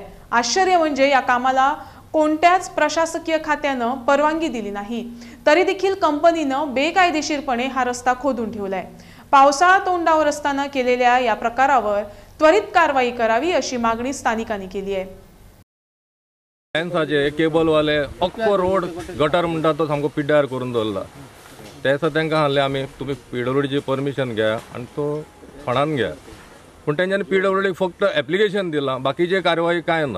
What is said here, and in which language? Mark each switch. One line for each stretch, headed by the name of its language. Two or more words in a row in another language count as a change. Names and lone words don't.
Marathi: आश्चर्य म्हणजे या कामाला कोणत्याच प्रशासकीय खात्यानं परवानगी दिली नाही, तरी देखील कंपनीनं बेकायदेशीरपणे हा रस्ता खोदून ठेवलाय। पावसाळा तोंडावर असताना केलेल्या या प्रकारावर त्वरित कारवाई करावी अशी मागणी स्थानिकांनी केली आहे।
Konkani: लायन्साचे केबलवाले अख्खो रोड गटर म्हणटा तो सामको पिड्ड्यार करून दवरला। त्याचा तांकां सांगलें आमी तुमी PWDची परमिशन घ्या आणि तो खणान घ्या, पण तेंच्यांनी PWD फक्त एप्लिकेशन दिलां, बाकीची कारवाई काय ना।